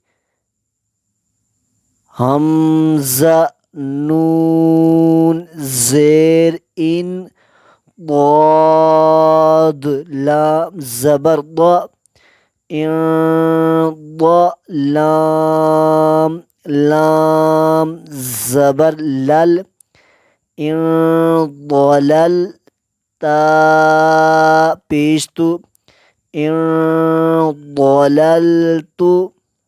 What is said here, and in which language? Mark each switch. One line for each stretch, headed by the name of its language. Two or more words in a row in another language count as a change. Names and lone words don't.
Urdu: حمزہ نون زیر ان ضاد لام زبر ضا ان ضا لام لام زبر لل ان ضلل تا پیش تو ان ضللت